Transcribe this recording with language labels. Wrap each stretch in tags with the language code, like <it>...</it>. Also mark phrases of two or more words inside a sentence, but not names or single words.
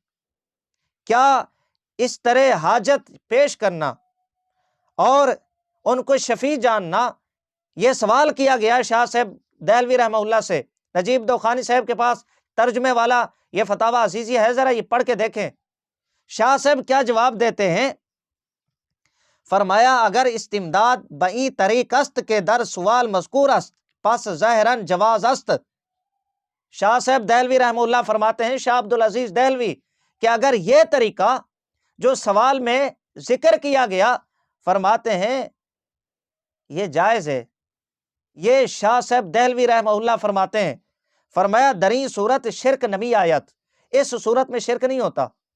<ur>کیا اس طرح حاجت پیش کرنا اور ان کو شفیع جاننا، یہ سوال کیا گیا شاہ صاحب دہلوی رحمہ اللہ سے۔ نجیب دوخانی صاحب کے پاس ترجمے والا یہ فتاوی عزیزی ہے، ذرا یہ پڑھ کے دیکھیں شاہ صاحب کیا جواب دیتے ہیں۔</ur> <fa>فرمایا اگر استمداد بئی طریق است کے در سوال مذکور است پس ظاہراً جواز است۔</fa> <ur>شاہ صاحب دہلوی رحمہ اللہ فرماتے ہیں، شاہ عبدالعزیز دہلوی، کہ اگر یہ طریقہ جو سوال میں ذکر کیا گیا، فرماتے ہیں یہ جائز ہے۔ یہ شاہ صاحب دہلوی رحمہ اللہ فرماتے ہیں، فرمایا</ur> <fa>دریں صورت شرک نمی آیت،</fa> <ur>اس صورت میں شرک نہیں ہوتا۔</ur>